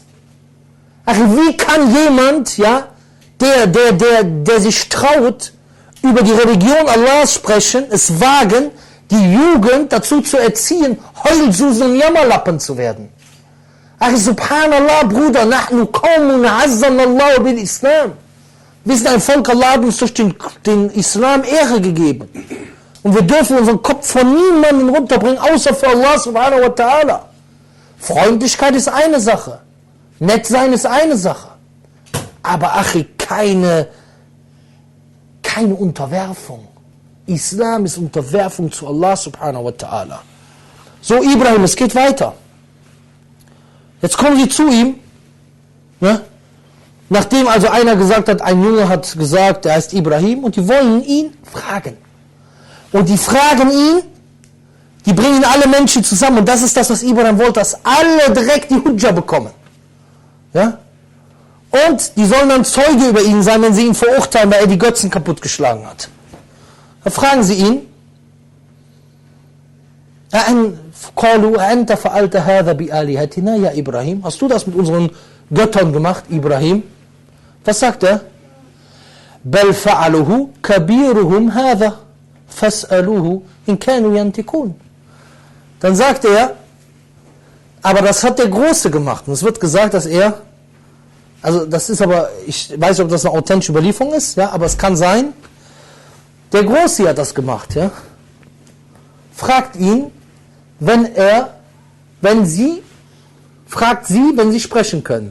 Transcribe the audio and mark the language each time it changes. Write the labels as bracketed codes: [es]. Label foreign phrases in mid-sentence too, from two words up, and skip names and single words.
[de] Achi, wie kann jemand, ja, der sich traut, über die Religion Allahs sprechen, es wagen, die Jugend dazu zu erziehen, Heulsusen und Jammerlappen zu werden. Ach, subhanallah, Bruder, [ar] نحن قوم أعزنا الله بالإسلام. [de] Wir sind ein Volk, Allah hat uns durch den Islam Ehre gegeben. Und wir dürfen unseren Kopf von niemandem runterbringen, außer für Allah [ar] سبحانه وتعالى. [de] Freundlichkeit ist eine Sache. Nett sein ist eine Sache. Aber Achi, keine Unterwerfung. Islam ist Unterwerfung zu Allah [ar] سبحانه وتعالى. [de] So Ibrahim, es geht weiter. Jetzt kommen sie zu ihm. Ja? Nachdem also einer gesagt hat, ein Junge hat gesagt, er heißt Ibrahim, und die wollen ihn fragen. Und die fragen ihn, die bringen alle Menschen zusammen, und das ist das, was Ibrahim wollte, dass alle direkt die Hujja bekommen. Ja? Und die sollen dann Zeuge über ihn sein, wenn sie ihn verurteilen, weil er die Götzen kaputtgeschlagen hat. Da fragen sie ihn, hast du das mit unseren Göttern gemacht, Ibrahim? Was sagt er? [ar] بَلْ فَعَلُهُ كَبِيرُهُمْ هَذَا فَاسْأَلُوهُ إِنْ كَانُوا يَنْتِقُونَ. [de] Dann sagt er, aber das hat der Große gemacht. Und es wird gesagt, dass er, also das ist aber, ich weiß nicht, ob das eine authentische Überlieferung ist, ja, aber es kann sein, der Große hat das gemacht, ja. Fragt ihn, wenn sie sprechen können.